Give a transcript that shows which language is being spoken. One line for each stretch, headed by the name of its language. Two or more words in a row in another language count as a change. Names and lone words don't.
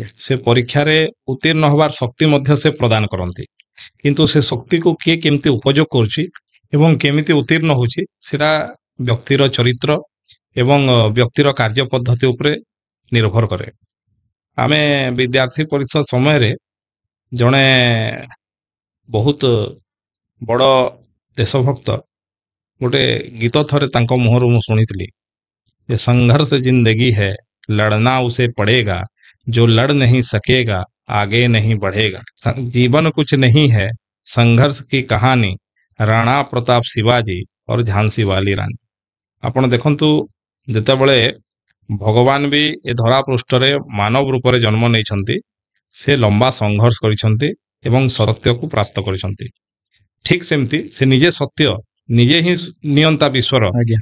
Odia: ସେ ପରୀକ୍ଷାରେ ଉତ୍ତୀର୍ଣ୍ଣ ହେବାର ଶକ୍ତି ମଧ୍ୟ ସେ ପ୍ରଦାନ କରନ୍ତି, କିନ୍ତୁ ସେ ଶକ୍ତିକୁ କିଏ କେମିତି ଉପଯୋଗ କରୁଛି ଏବଂ କେମିତି ଉତ୍ତୀର୍ଣ୍ଣ ହେଉଛି ସେଟା ବ୍ୟକ୍ତିର ଚରିତ୍ର ଏବଂ ବ୍ୟକ୍ତିର କାର୍ଯ୍ୟ ପଦ୍ଧତି ଉପରେ ନିର୍ଭର କରେ। ଆମେ ବିଦ୍ୟାର୍ଥୀ ପରିଷଦ ସମୟରେ ଜଣେ ବହୁତ ବଡ଼ ଦେଶଭକ୍ତ ଗୋଟେ ଗୀତ ଥରେ ତାଙ୍କ ମୁହଁରୁ ମୁଁ ଶୁଣିଥିଲି ଯେ ସଂଘର୍ଷ
Hindi: जिंदगी है लड़ना उसे पड़ेगा जो लड़ नहीं सकेगा आगे नहीं बढ़ेगा। जीवन कुछ नहीं है संघर्ष की कहानी राणा प्रताप शिवाजी और झांसी वाली रानी।
Odia: ଆପଣ ଦେଖନ୍ତୁ ଯେତେବେଳେ ଭଗବାନ ବି ଏ ଧରା ପୃଷ୍ଠରେ ମାନବ ରୂପରେ ଜନ୍ମ ନେଇଛନ୍ତି ସେ ଲମ୍ବା ସଂଘର୍ଷ କରିଛନ୍ତି ଏବଂ ସତ୍ୟକୁ ପ୍ରାପ୍ତ କରିଛନ୍ତି। ଠିକ୍ ସେମିତି ସେ ନିଜେ ସତ୍ୟ ନିଜେ ହିଁ ନିୟନ୍ତା ବିଶ୍ୱର, ଆଜ୍ଞା